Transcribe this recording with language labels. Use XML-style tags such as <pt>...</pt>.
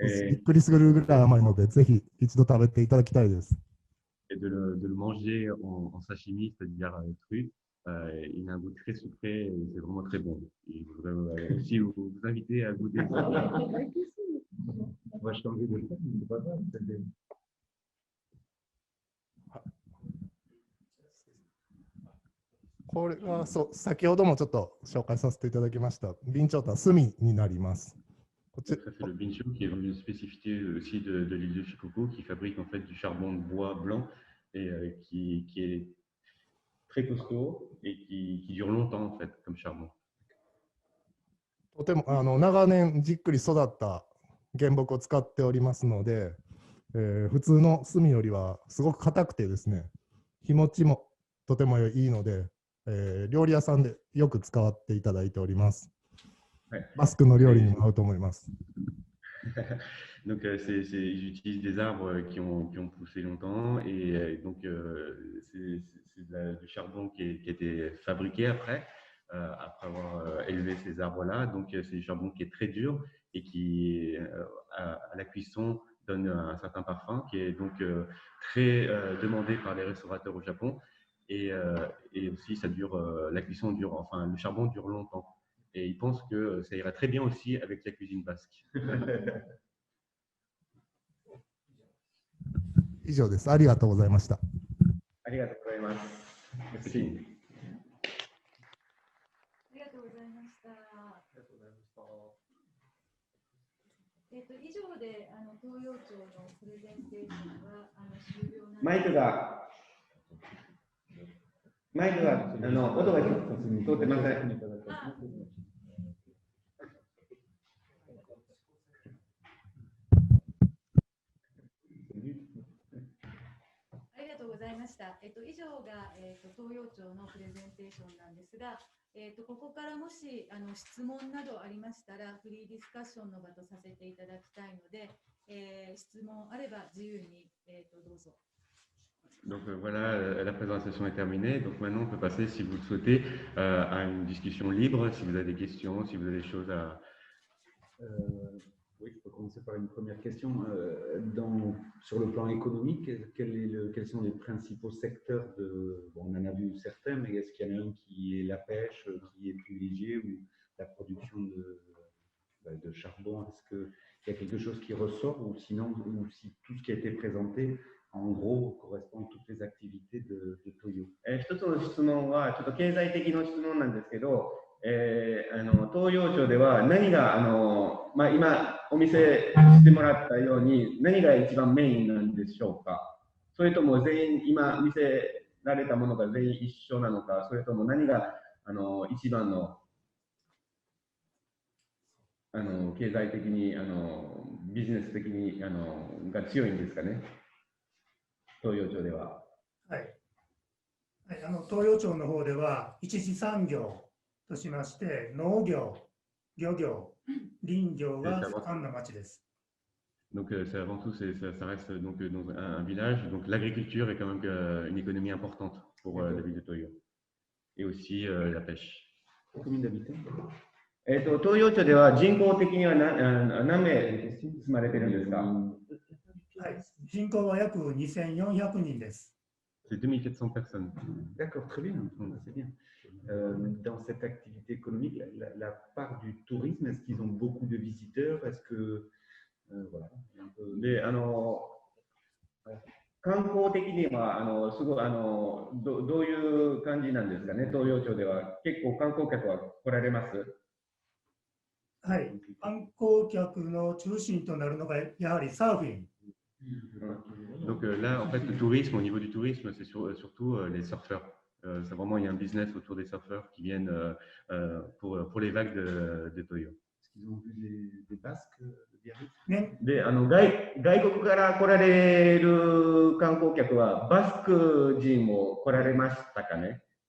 <ja>びっくりするぐらい甘いので、ぜひ一度食べていただきたいです。</ja> <fr>Et de le manger en sashimi, c'est-à-dire cru, il a un goût très sucré et c'est vraiment très bon. Et je voudrais aussi vous inviter à goûter ça. On va changer de forme, c'est pas grave.</fr> <ja>これは先ほどもちょっと紹介させていただきました備長炭炭になります。</ja> <fr>Ça, c'est le bincho qui est une spécificité aussi de l'île de Shikoku qui fabrique en fait du charbon de bois blanc et qui est très costaud et qui dure longtemps en fait comme charbon.</fr> <ja>とても長年じっくり育った原木を使っておりますので、普通の炭よりはすごく硬くてですね、日持ちもとてもいいので、料理屋さんでよく使っていただいております。バスクの料理にも合うと思います。</ja> <fr>Donc, ils utilisent des arbres qui ont poussé longtemps et donc c'est du charbon qui a été fabriqué après avoir élevé ces arbres-là. Donc, c'est du charbon qui est très dur et qui, à la cuisson, donne un certain parfum qui est donc très demandé par les restaurateurs au Japon. Et aussi, la cuisson dure, enfin, le charbon dure longtemps. Et ils pensent que ça ira très bien aussi avec la cuisine basque.</fr> <ja>以上です。ありがとうございました。ありがとうございます。ありがとうございました。以上で東洋町のプレゼンテーションは終了なんです。マイクが音が通ってません。ありがとうございました。以上が、東洋町のプレゼンテーションなんですが、ここからもし質問などありましたら、フリーディスカッションの場とさせていただきたいので、質問あれば自由に、どうぞ。</ja> <fr>Donc voilà, la présentation est terminée. Donc maintenant, on peut passer, si vous le souhaitez, à une discussion libre, si vous avez des questions, si vous avez des choses à... Oui, je peux commencer par une première question. Sur le plan économique, quels sont les principaux secteurs de... Bon, on en a vu certains, mais est-ce qu'il y en a un qui est la pêche, qui est privilégié, ou la production de charbon? Est-ce qu'il y a quelque chose qui ressort, ou sinon, ou si tout ce qui a été présenté, en gros, correspond à toutes les activités de Toyo?</fr> <ja>一つの質問は、ちょっと経済的な質問なんですけど、東洋町では何が今お見せしてもらったように何が一番メインなんでしょうか。それとも全員今見せられたものが全員一緒なのか、それとも何が一番の経済的にビジネス的にが強いんですかね、東洋町では。はい、東洋町の方では一次産業としまして農業、漁業、林業が盛んな町です。</ja> <fr>Donc avant tout, ça reste donc dans un village. Donc l'agriculture est quand même une économie importante pour la ville de Toyo. Et aussi la pêche. Combien d'habitants?</fr> <ja>東洋町では人口的には何名住まれてるんですか？はい、人口は約2400人です。</ja> <fr>C'est 2400 personnes. D'accord, très bien, c'est bien. Dans cette activité économique, la part du tourisme, est-ce qu'ils ont beaucoup de visiteurs? Est-ce que voilà, un peu...</fr> <ja>で観光的にはすごいどういう感じなんですかね、東洋町では。結構観光客は来られます？はい、観光客の中心となるのがやはりサーフィン。</ja> <fr>Donc là, en fait, le tourisme, au niveau du tourisme, c'est surtout les surfeurs. C'est vraiment, il y a un business autour des surfeurs qui viennent pour les vagues de Toyo. Est-ce qu'ils ont vu des Basques de Biarritz?</fr> <ja>で外国から来られる観光客はバスク人も来られましたかね？</ja>